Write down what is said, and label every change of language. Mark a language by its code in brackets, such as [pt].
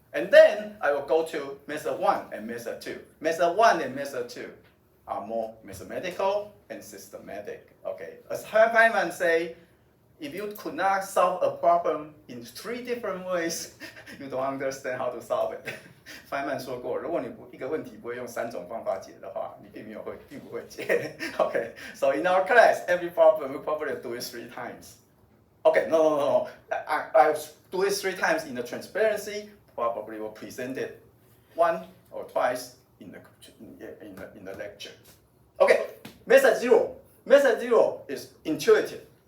[en] And then I will go to method 1 and method 2. Method 1 and method 2 are more mathematical and systematic. Okay. As Feynman say, if you could not solve a problem in 3 different ways, you don't understand how to solve it. [zh] Feynman 说过，如果你一个问题不会用3种方法解的话，你并不会解。 [en] Okay, so in our class, every problem we probably do it 3 times. Okay, no. I'll do it 3 times in the transparency. Probably will present it 1 or twice in the lecture. Okay, method 0. Method 0 is intuitive.